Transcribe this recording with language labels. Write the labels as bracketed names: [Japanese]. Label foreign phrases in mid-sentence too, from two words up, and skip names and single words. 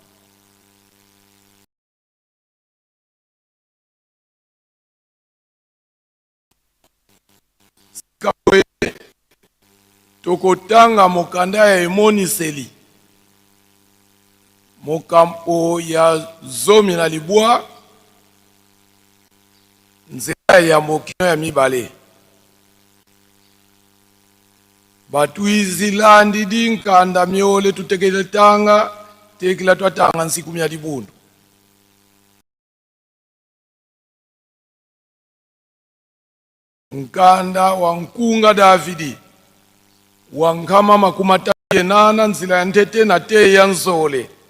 [Lingala] Sikawe tokotanga mokanda ya emoniseli mokampo ya zomi na libwa nzela ya mbokino ya mibale. [Kongo] Batu izilandi di nkanda miole tutekele tanga tekila twatanga nsiku mya libundu. Nkanda wa nkunga Davidi wa nkama makumata yenana nzila ya ntete na te ya nzole.